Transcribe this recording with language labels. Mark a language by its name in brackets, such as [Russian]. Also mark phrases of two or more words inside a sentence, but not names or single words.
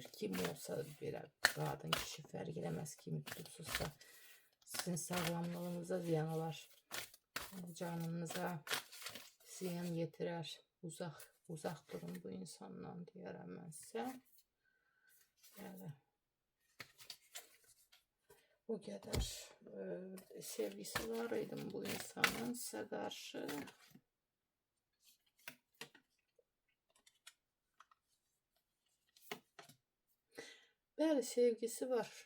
[Azerbaijani] Kim olsa belə qadın kişi fərq eləməz, kimi tutursuzsa sizin sağlamlığınıza ziyan olar. Canınıza ziyan getirir. Uzaq durun bu insandan deyərəm mən sizə. [Turkish] Yəni bu kadar sevgisi var idim bu insanın size karşı. [Azerbaijani] Bəli, sevgisi var.